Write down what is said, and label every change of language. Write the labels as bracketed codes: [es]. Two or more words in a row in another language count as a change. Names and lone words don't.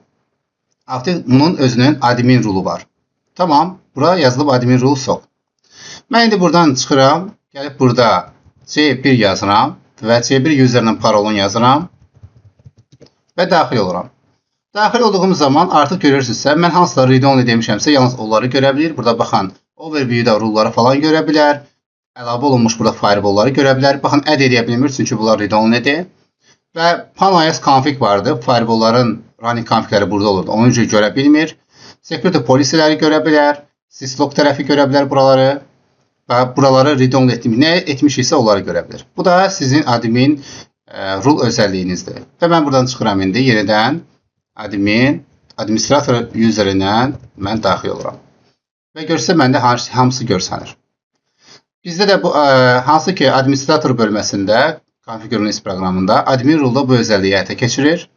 [az] Artıq bunun özünün [en] admin rule [az] var. Tamam, bura yazılıb [en] admin rule SOC. [az] Mən indi buradan çıxıram, gəlib burada C1 yazıram və C1 userinin parolunu yazıram və daxil oluram. Daxil olduğum zaman artıq görürsünüzsə, mən hansılar read-only demişəmsə, yalnız onları görə bilir. Burada baxın, overview-da rule-ları falan görə bilər. Əlavə olunmuş burada firewall-ları görə bilər. Baxın, add edə bilmir, çünki bunlar read-only'dir. Və PanOS config vardı. Firewall-ların [en] running configləri [az] burada olurdu. Onun üçün görə bilmir. Security polisiləri görə bilər, syslog tərəfi görə bilər buraları və buraları read-only nə etmişiksə onları görə bilər. Bu da sizin [en] admin rule [az] özəlliyinizdir. Və mən buradan çıxıram indi yenidən administrator userindən mən daxil oluram. Və görsə məndə hamısı görsənir. Bizdə də bu hansı ki administrator bölməsində Configure proqramında [en] admin rule [az] bu özəlliyi həyata keçirir.